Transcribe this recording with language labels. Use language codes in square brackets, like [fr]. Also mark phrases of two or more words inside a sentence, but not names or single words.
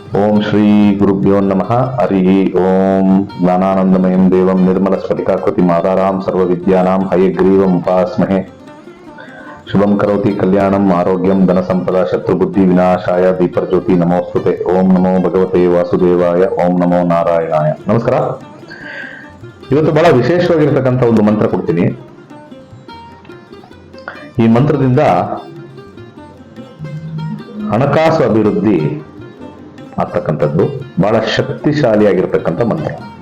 [sa] ಓಂ ಶ್ರೀ ಗುರುಭ್ಯೋ ನಮಃ. ಹರಿ ಓಂ. ಜ್ಞಾನಾನಂದಮಯಂ ದೇವಂ ನಿರ್ಮಲ ಸ್ಫಟಿಕಾಕೃತಿ ಮಾದಾರಾಂ ಸರ್ವ ವಿದ್ಯಾನಾಂ ಹಯಗ್ರೀವಂ ಉಪಾಸ್ಮಹೆ. ಶುಭಂ ಕರೋತಿ ಕಲ್ಯಾಣಂ ಆರೋಗ್ಯಂ ಧನ ಸಂಪದ ಶತ್ರುಬುದ್ಧಿ ವಿನಾಶಾಯ ದೀಪರ್ಜ್ಯೋತಿ ನಮೋಸ್ತುತೆ. ಓಂ ನಮೋ ಭಗವತೆ ವಾಸುದೇವಾಯ. ಓಂ ನಮೋ ನಾರಾಯಣಾಯ. ನಮಸ್ಕಾರ. [kn] ಇವತ್ತು ಬಹಳ ವಿಶೇಷವಾಗಿರ್ತಕ್ಕಂಥ ಒಂದು ಮಂತ್ರ ಕೊಡ್ತೀನಿ. ಈ ಮಂತ್ರದಿಂದ ಹಣಕಾಸು ಅಭಿವೃದ್ಧಿ ಆಗ್ತಕ್ಕಂಥದ್ದು ಬಹಳ ಶಕ್ತಿಶಾಲಿಯಾಗಿರ್ತಕ್ಕಂಥ ಮಂತ್ರ.